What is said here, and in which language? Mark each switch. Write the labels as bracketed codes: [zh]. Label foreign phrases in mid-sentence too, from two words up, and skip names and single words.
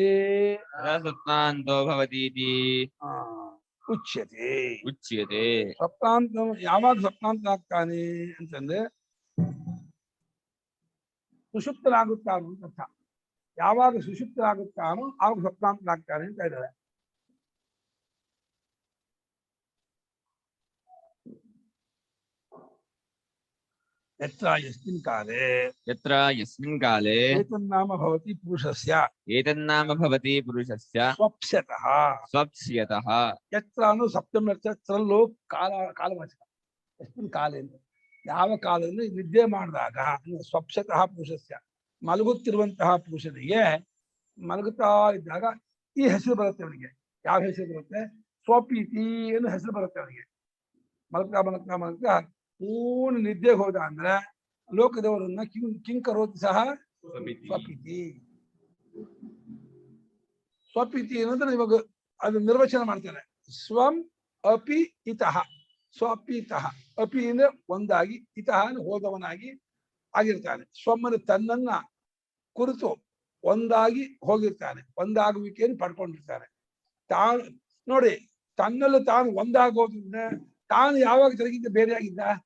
[sa] ಸ್ವಪ್ನಾಂತೋ ಭವತೀತಿ ಉಚ್ಯತೆ. [kn] ಸ್ವಪ್ನಾಂತ ಯಾವಾಗ ಸ್ವಪ್ನಾಂತ ಆಗ್ತಾನೆ ಅಂತಂದ್ರೆ ಸುಷುಪ್ತನಾಗುತ್ತಾನು ಅಂತ ಅರ್ಥ. ಯಾವಾಗ ಸುಷುಪ್ತನಾಗುತ್ತಾನೋ ಆವಾಗ ಸ್ವಪ್ನಾಂತನಾಗ್ತಾನೆ ಅಂತ ಇದ್ದಾರೆ. [sa] ಯತ್ರ ಯಸ್ಮಿನ್ ಕಾಲೇ ಏತನ್ನಾಮ ಭವತಿ ಪುರುಷಸ್ಯ ಸ್ವಪ್ಸ್ಯತಃ. [kn] ಯತ್ರ ಅನ್ನೋ ಸಪ್ತಮಿ ಅರ್ಥ. ತ್ರಲ್ಲೋ ಕಾಲವಾಚಕ. [sa] ಯಸ್ಮಿನ್ ಕಾಲೇ [kn] ಅಂತ ಯಾವ ಕಾಲದಲ್ಲಿ ನಿದ್ದೆ ಮಾಡಿದಾಗ [sa] ಸ್ವಪ್ಸ್ಯತಃ ಪುರುಷಸ್ಯ, [kn] ಮಲಗುತ್ತಿರುವಂತಹ ಪುರುಷನಿಗೆ ಮಲಗುತ್ತಾ ಇದ್ದಾಗ ಈ ಹೆಸರು ಬರುತ್ತೆ ಅವನಿಗೆ. ಯಾವ ಹೆಸರು ಬರುತ್ತೆ? ಸ್ವಪೀತಿ ಅನ್ನೋ ಹೆಸರು ಬರುತ್ತೆ ಅವನಿಗೆ. ಮಲಗ್ತಾ ಪೂರ್ಣ ನಿದ್ದೆ ಹೋದ ಅಂದ್ರೆ ಲೋಕದವರನ್ನ [sa] ಕಿಂಕರೋತಿ ಸಹ ಸ್ವಪೀತಿ. [kn] ಸ್ವಪೀತಿ ಅನ್ನೋದ್ರೆ ಇವಾಗ ಅದು ನಿರ್ವಚನ ಮಾಡ್ತಾರೆ. [sa] ಸ್ವಂ ಅಪಿ ಇತಃ. ಸ್ವಪೀತಃ. [kn] ಅಪಿ ಅಂದ್ರೆ ಒಂದಾಗಿ, ಇತಃ ಹೋದವನಾಗಿ ಆಗಿರ್ತಾನೆ. ಸ್ವಮ್ಮನ ತನ್ನನ್ನ ಕುರಿತು ಒಂದಾಗಿ ಹೋಗಿರ್ತಾನೆ, ಒಂದಾಗುವಿಕೆಯನ್ನು ಪಡ್ಕೊಂಡಿರ್ತಾನೆ. ತಾನು ನೋಡಿ, ತನ್ನಲ್ಲಿ ತಾನು ಒಂದಾಗೋದ್ರಿಂದ ತಾನು ಯಾವಾಗ ತನಗಿಂತ ಬೇರೆಯಾಗಿದ್ದ?